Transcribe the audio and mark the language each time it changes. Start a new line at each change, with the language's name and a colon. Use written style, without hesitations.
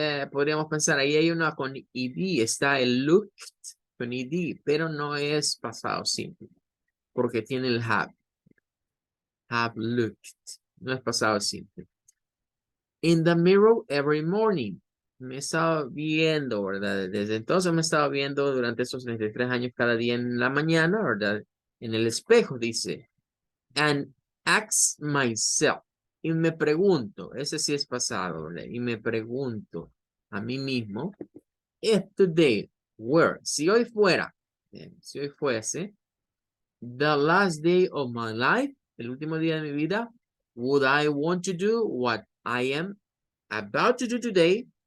Spanish: Podríamos pensar, ahí hay una con ed, está el looked con ed, pero no es pasado simple, porque tiene el have. Have looked, no es pasado simple.
English: In the mirror every morning.
Spanish: Me he estado viendo, ¿verdad? Desde entonces me he estado viendo durante esos 33 años cada día en la mañana, ¿verdad? En el espejo, dice.
English: And ask myself.
Spanish: Y me pregunto, ese sí es pasado, ¿verdad? Y me pregunto a mí mismo,
English: if today were,
Spanish: si hoy fuera, si hoy fuese,
English: the last day of my life,
Spanish: el último día de mi vida,
English: would I want to do what I am about to do today?